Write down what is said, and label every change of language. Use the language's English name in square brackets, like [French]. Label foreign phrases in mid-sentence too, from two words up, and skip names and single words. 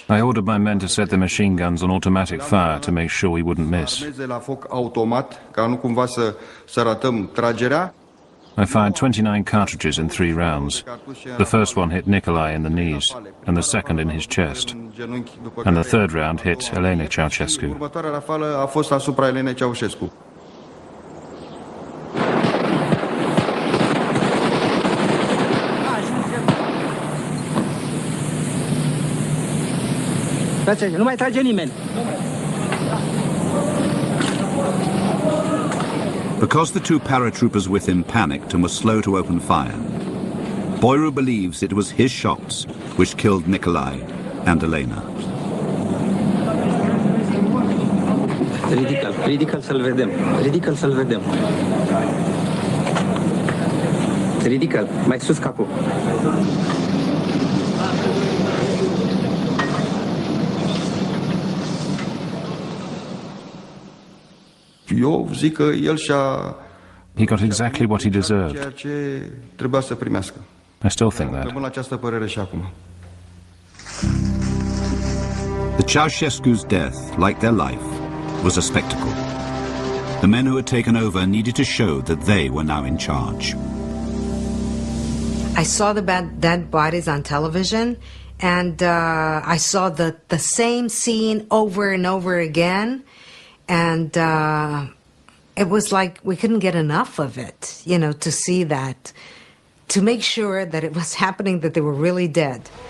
[English] I ordered my men to set the machine guns on automatic fire to make sure we wouldn't miss. [Romanian] Armeze la foc automat, ca nu cumva să ratăm tragerea. [English] I fired 29 cartridges in 3 rounds. The first one hit Nicolae in the knees, and the second in his chest. And the third round hit Elena Ceausescu. [Romanian] Următoarea rafală a fost asupra Elenei Ceaușescu. Nu mai trage nimeni. [English] Because the two paratroopers with him panicked and were slow to open fire, Boiru believes it was his shots which killed Nicolae and Elena. [Romanian] Ridică-l să-l vedem. Ridică-l să-l vedem. Ridică-l, mai sus capul. Eu zic că el și-a... [English] He got exactly what he deserved. [Romanian] ceea ce trebuia să primească. [English] I still think that. [Romanian] Rămân la această părere și acum. [English] The Ceausescu's death, like their life, was a spectacle. The men who had taken over needed to show that they were now in charge. I saw the dead bodies on television, and I saw the same scene over and over again, and it was like we couldn't get enough of it, you know, to see that, to make sure that it was happening, that they were really dead.